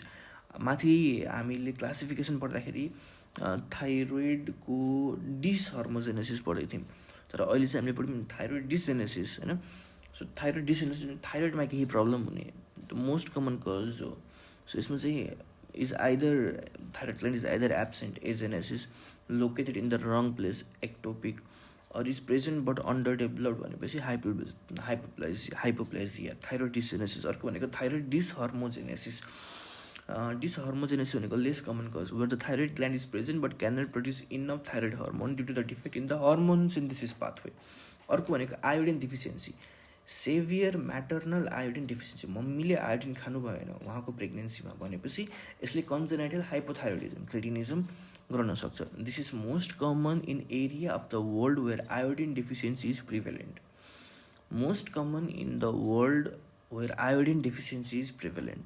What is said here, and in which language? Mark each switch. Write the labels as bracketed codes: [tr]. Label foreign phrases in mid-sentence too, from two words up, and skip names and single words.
[ne] माथि हामीले क्लासिफिकेसन पढ्दाखेरि [en] thyroidको dyshormogenesis [ne] पढेको थियौँ, तर अहिले चाहिँ हामीले पढ्यौँ [en] thyroid dysgenesis, [ne] होइन। सो [en] thyroid dysgenesis [ne] थाइरोइडमा केही प्रब्लम हुने [en] the most common cause [ne] हो। सो यसमा चाहिँ [en] is either thyroid gland is either absent agenesis, located in the wrong place, ectopic, or is present but underdeveloped भनेपछि hypoplasia, thyroid dysgenesis। [ne] अर्को भनेको [en] thyroid dyshormogenesis। Dyshormogenesis भनेको less common cause where the thyroid gland is present but cannot produce enough thyroid hormone due to the defect in the hormone synthesis pathway। [ne] अर्को भनेको [en] iodine deficiency, severe maternal iodine deficiency, [ne] मम्मीले आयोडिन खानु भएन उहाँको प्रेग्नेन्सीमा भनेपछि यसले [en] congenital hypothyroidism cretinism [ne] गराउन सक्छ। [en] This is most common in area of the world where iodine deficiency is prevalent. Most common in the world where iodine deficiency is prevalent.